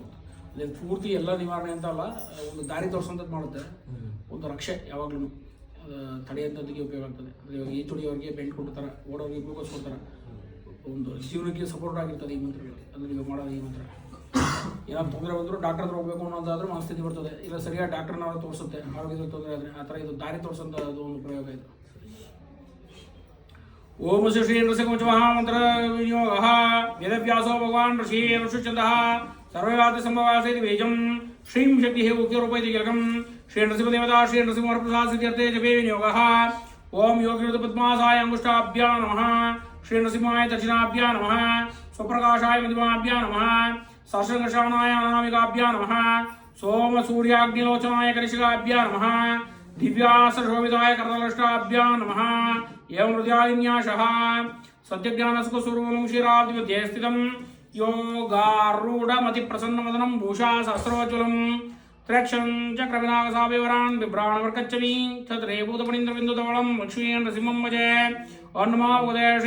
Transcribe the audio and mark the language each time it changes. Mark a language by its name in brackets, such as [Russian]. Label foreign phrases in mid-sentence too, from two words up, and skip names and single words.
[Kannada] ಅದೇನು ಪೂರ್ತಿ ಎಲ್ಲ ನಿವಾರಣೆ ಅಂತ ಅಲ್ಲ ಒಂದು ದಾರಿ ತೋರಿಸೋಂಥದ್ದು ಮಾಡುತ್ತೆ ಒಂದು ರಕ್ಷೆ ಯಾವಾಗಲೂ ತಡೆಯಂಥದ್ದಿಗೆ ಉಪಯೋಗ ಆಗ್ತದೆ ಇವಾಗ ಈ ತುಳಿಯೋರಿಗೆ ಬೆಂಟ್ ಕೊಡ್ತಾರೆ ಓಡೋರಿಗೆ ಗ್ಲೂಕೋಸ್ ಕೊಡ್ತಾರೆ ಒಂದು ಜೀವನಕ್ಕೆ ಸಪೋರ್ಟ್ ಆಗಿರ್ತದೆ ಈ ಮಂತ್ರಗಳು ಅಂದರೆ ನೀವು ಮಾಡೋದು ಈ ಮಂತ್ರ ಏನಾದ್ರು ತೊಂದರೆ ಬಂದರೂ ಡಾಕ್ಟರ್ ಹತ್ರ ಹೋಗಬೇಕು ಅನ್ನೋದಾದ್ರೂ ಮನಸ್ಥಿತಿ ಬರ್ತದೆ ಇಲ್ಲ ಸರಿಯಾಗಿ ಡಾಕ್ಟರ್ನವರು ತೋರಿಸುತ್ತೆ ಆರೋಗ್ಯದ ತೊಂದರೆ ಆದರೆ ಆ ಥರ ಇದು ದಾರಿ ತೋರಿಸೋಂಥ ಅದು ಒಂದು ಪ್ರಯೋಗ ಇದು [Sanskrit] ಓಂ ಶ್ರೀ ನೃಸಿಂಹ ಮಹಾಮಂತ್ರ ವಿನಿಯೋಗ ವೇದವ್ಯಾಸೋ ಭಗವಾನ್ ಋಷಿ ಋಷುಚಂದಃ ಸರ್ವವಾದ ಸಂಭವಾಸೇತಿ ಬೀಜಂ ಶ್ರೀಂ ಶಕ್ತಿ ಉಗ್ರೂಪೈತಿ ಗಿಲಕಂ ಶ್ರೀ ನೃಸಿಂಹದೇವತಾ ಶ್ರೀ ನೃಸಿಂಹಪ್ರಸಾದ ಸಿದ್ಧ್ಯರ್ಥೆ ಜಪೇ ವಿನಿಯೋಗ ಓಂ ಯೋಗಿರುತ ಪದ್ಮಾಸಾಯ ಅಂಗುಷ್ಟಾಭ್ಯಾ ನಮಃ ಶ್ರೀ ನೃಸಿಂಹಾಯ ದಕ್ಷಿಣಾಭ್ಯಾ ನಮಃ ಸ್ವಪ್ರಕಾಶಾಯ ಮಧ್ಯಮಾಭ್ಯಾ ನಮಃ सहस्रशाणाय अनामिकाभ्या नमः सोम सूर्याग्निलोचनाय कनिष्काभ्या नमः दिव्यास्त्रशोभिताय करतलष्टाभ्या नमः एवं हृदयान्यासः सत्यज्ञानस्वरूपं क्षीराब्धिमध्ये स्थितं योगारूढमतिप्रसन्नवदनं भूषा सहस्रोज्ज्वलं त्र्यक्षं चक्रविनागसाभिवरान् बिभ्राणवर्कच्चमी तद्रेभूतपणीन्द्रबिन्दुधवलं लक्ष्मीनरसिंहं भजे अन्नमा उदय श्री